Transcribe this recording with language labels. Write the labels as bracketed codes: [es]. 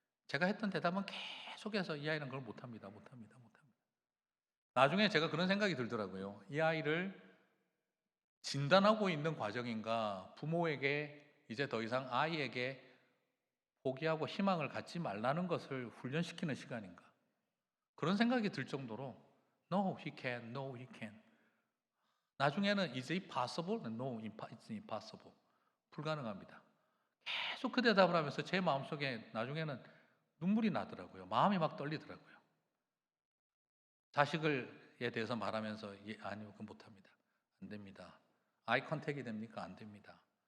[ko] 제가 했던 대답은 계속해서 이 아이는 그걸 못합니다. 못합니다. 못합니다. 나중에 제가 그런 생각이 들더라고요. 이 아이를 진단하고 있는 과정인가, 부모에게 이제 더 이상 아이에게 포기하고 희망을 갖지 말라는 것을 훈련시키는 시간인가. 그런 생각이 들 정도로 [en] No, he can, no, he can. [ko] 나중에는 [en] Is it possible? No, it's impossible. [ko] 불가능합니다. 계속 그 대답을 하면서 제 마음속에 나중에는 눈물이 나더라고요. 마음이 막 떨리더라고요. 자식에 대해서 말하면서 아니요, 그건 못합니다. 안 됩니다. 아이 컨택이 됩니까? 안 됩니다.